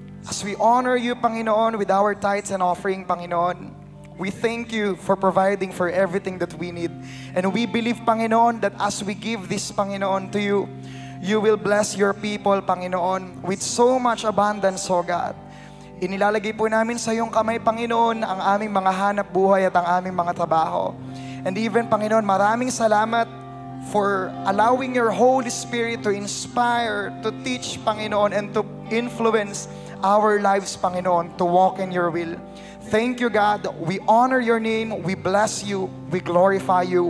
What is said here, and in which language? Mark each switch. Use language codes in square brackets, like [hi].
[en] As we honor you, Panginoon, with our tithes and offering, Panginoon, we thank you for providing for everything that we need. And we believe, Panginoon, that as we give this, Panginoon, to you, you will bless your people, Panginoon, with so much abundance, O God. [tl] Inilalagay po namin sa iyong kamay, Panginoon, ang aming mga hanap buhay at ang aming mga trabaho. [en] And even, Panginoon, [tl] maraming salamat [en] for allowing your Holy Spirit to inspire, to teach, Panginoon, and to influence our lives, Panginoon, to walk in your will. Thank you, God. We honor your name. We bless you. We glorify you.